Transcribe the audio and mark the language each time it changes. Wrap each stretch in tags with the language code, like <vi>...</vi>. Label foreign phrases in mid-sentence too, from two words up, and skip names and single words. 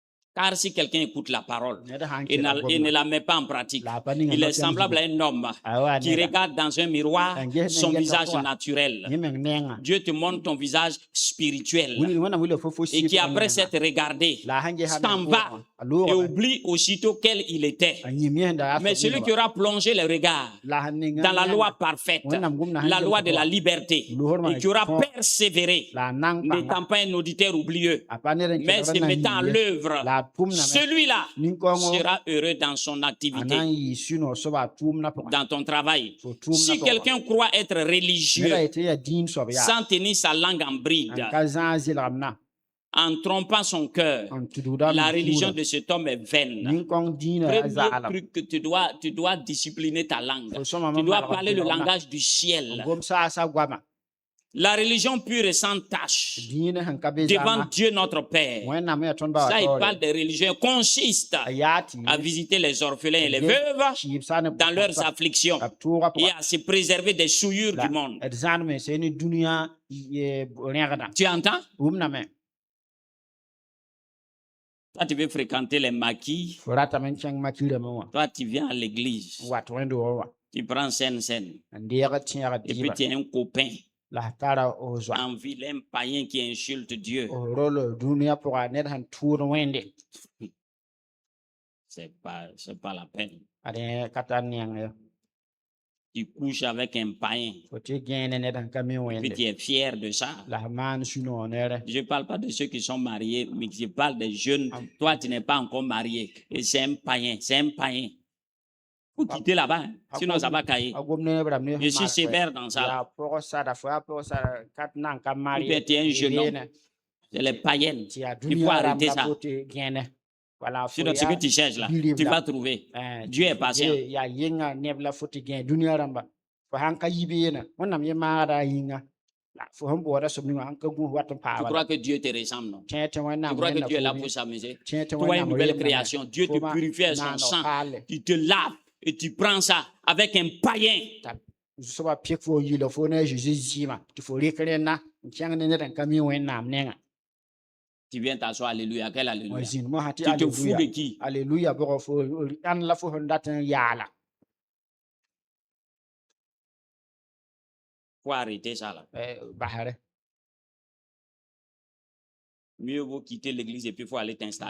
<fr>Car si quelqu'un écoute la parole</fr> <mos>ned sã n</mos> <fr>et</fr> <mos>kẽda</mos> <fr>et ne</fr> <mos>gomda</mos> <fr>la met pas en pratique,</fr> <mos>la a pa ninga</mos> <fr>il est</fr> <mos>no-tɛm</mos> <fr>semblable à</fr> <mos>zugu.</mos> <fr>un homme</fr> <mos>Awa</mos> <fr>qui</fr> <mos>neda</mos> <fr>regarde dans un miroir</fr> <mos>n ges</mos> <fr>son</fr> <mos>ne yɛlda</mos> <fr>visage</fr> <mos>pʋga</mos> <fr>naturel.</fr> <mos>yẽ meng nenga</mos> <fr>Dieu te montre ton visage spirituel</fr> <mos>wilg wẽnnaam wilga fo fo</mos> <fr>et</fr> <mos>sɩɩ</mos> <fr>qui</fr> <mos>pʋgẽ</mos> <fr>après</fr> <mos>menga</mos> <fr>s'être regardé</fr> <mos>la a sãn gesã</mos> <fr>s'en</fr> <mos>meng</mos> <fr>va</fr> <mos>pʋgẽ a</mos> <fr>et</fr> <mos>loogame</mos> <fr>oublie aussitôt quel il était.</fr> <mos>a yĩm yẽsda a</mos> <fr>Mais</fr> <mos>soab</mos> <fr>celui</fr> <mos>ningba</mos> <fr>qui aura plongé le regard</fr> <mos>la sãn ning</mos> <fr>dans la loi parfaite,</fr> <mos>wẽnnaam gomda sãn</mos> <fr>la</fr> <mos>gems</mos> <fr>loi de la</fr> <mos>pʋga</mos> <fr>liberté,</fr> <mos>loogr</mos> <fr>et</fr> <mos>maan</mos> <fr>qui aura</fr> <mos>tõog</mos> <fr>persévéré,</fr> <mos>la a nang pãnga</mos> <fr>n'étant pas un auditeur oublieux,</fr> <mos>a pa ned n</mos> <fr>mais</fr> <mos>kelgd</mos> <fr>se</fr> <mos>n na</mos> <fr>mettant en</fr> <mos>yɩɩ ye</mos> <fr>l'œuvre,</fr> <mos>la a tʋmdame</mos> <fr>celui-là</fr> <mos>nin-kõngo</mos> <fr>sera heureux dans son</fr> <mos>a</mos> <fr>activité,</fr> <mos>na n yɩɩ sũ-noog soaba a tʋʋmdã pʋgẽ</mos> <fr>dans ton travail.</fr> <mos>fo tʋʋmdã</mos> <fr>Si</fr> <mos>pʋgẽ</mos> <fr>quelqu'un croit être</fr> <mos>ned a</mos> <fr>religieux</fr> <mos>yetɩ yaa dĩin soab yaa</mos> <fr>sans tenir sa langue en bride,</fr> <mos>n ka zãag zɩlgem na</mos> <fr>en trompant son cœur,</fr> <mos>n tudgda</mos> <fr>la religion</fr> <mos>nuurã</mos> <fr>de cet homme est vaine.</fr> <mos>nin-kõng dĩinã a</mos> <fr>Premier</fr> <mos>zaalem</mos> <fr>truc que tu dois discipliner ta langue.</fr> <mos>fo sõma</mos> <fr>Tu</fr> <mos>mam</mos> <fr>dois</fr> <mos>malg</mos> <fr>parler le</fr> <mos>vɩlgem na</mos> <fr>langage du</fr> <mos>n</mos> <fr>ciel.</fr> <mos>gom saasa goama</mos> <fr>La religion pure et sans tache</fr> <mos>dĩin sẽn ka be</mos> <fr>devant</fr> <mos>zãma</mos> <fr>Dieu notre Père.</fr> <mos>wẽnnaam yaa tõnd ba</mos> <fr>Ça, il</fr> <mos>wa</mos> <fr>parle des religions consiste</fr> <mos>a yaa tɩ</mos> <fr>à visiter les orphelins et les Dieu veuves</fr> <mos>kɩɩb sa ne</mos> <fr>dans leurs afflictions</fr> <mos>b tʋʋga</mos> <fr>et</fr> <mos>pʋga</mos> <fr>à se préserver des souillures du monde.</fr> <mos>d zãadme sẽn ne dũniyã rẽgdã</mos> <fr>Tu entends?</fr> <mos>wʋmdame</mos> <fr>Toi, tu veux fréquenter les maquis.</fr> <mos>fo ratame n kẽng makirame wã</mos> <fr>Toi, tu viens à l'église.</fr> <mos>n wat wẽnd wa wã</mos> <fr>Tu prends scène.</fr> <mos>n deeg tẽeg</mos> <fr>Et puis</fr> <mos>dɩɩba</mos> <fr>tu es un copain,</fr> <mos>la f tara f zoa</mos> <fr>un vilain païen qui insulte Dieu.</fr> <mos>f rol dũniyã pʋga ned sẽn tʋʋd wẽnde</mos> <fr>C'est pas la peine.</fr> <mos>ad ka tar neng ye</mos> <fr>Tu couches avec un païen.</fr> <mos>fo tɩ gẽene ned sẽn ka mi</mos> <fr>Puis</fr> <mos>wẽnde</mos> <fr>tu es fier de ça.</fr> <mos>la f maan sũ-noog neere</mos> <fr>Je ne parle pas de ceux qui sont mariés, mais je parle des jeunes. Toi, tu n'es pas encore marié. Et c'est un païen. C'est un païen. Faut quitter là-bas. Hein. Sinon, ça va cailler.</fr> <mos>a gom ne rãmb ne</mos> <fr>Je suis sévère dans ça.</fr> <mos>yaa pʋg sada fo yaa pʋg sada kat nan ka mari</mos> <fr>Ou bien tu es un jeune homme. C'est les païennes.</fr> <mos>tɩ yaa</mos> <fr>Il faut arrêter</fr> <mos>dũniyã</mos> <fr>ça.</fr> <mos>rãmba tɩ gẽene wala fo</mos> <fr>Sinon, ce que tu cherches là,</fr> <mos>bilib</mos> <fr>tu la. vas trouver. Dieu est patient.</fr> <mos>yaa yɩnga neb la fo tɩ gẽ dũniyã rãmba fo sãn ka yi beene wẽnnaam yẽ maagda a yĩnga la fo sẽn boodã sob ninga sãn ka gũus wat n</mos> <fr>Tu</fr> <mos>paaba</mos> <fr>crois que Dieu te ressemble, non?</fr> <mos>tẽ tɩ</mos> <fr>Tu</fr> <mos>wẽnnaam</mos> <fr>crois que</fr> <mos>rẽnda</mos> <fr>Dieu est là</fr> <mos>fo</mos> <fr>pour s'amuser?</fr> <mos>tẽ tɩ</mos> <fr>Toi, une</fr> <mos>wẽnnaam</mos> <fr>nouvelle</fr> <mos>rẽndame.</mos> <fr>création. Dieu te</fr> <mos>Fo ma</mos> <fr>purifie avec son</fr> <mos>naand</mos> <fr>sang.</fr> <mos>paale</mos> <fr>Tu te laves et tu prends ça avec un païen.</fr> <mos>soaba pɩk fo n yɩla fo ne a zeezi zɩɩmã tɩ fo rɩk rẽnna n kẽng ne ned n ka mi wẽnnaam nenga</mos> <fr>Tu viens t'asseoir, alléluia. Quel</fr> <mos>wã</mos> <fr>alléluia?</fr> <mos>zĩnd mosã tɩ</mos> <fr>Tu te fous</fr> <mos>alleluya</mos> <fr>de qui?</fr> <mos>alleluya bʋgɔ fo ãn la fo sẽn dat n yaala</mos> <fr>Faut arrêter ça là.</fr> <mos>basre</mos> <fr>Mieux vaut quitter l'église et puis il faut aller t'installer</fr>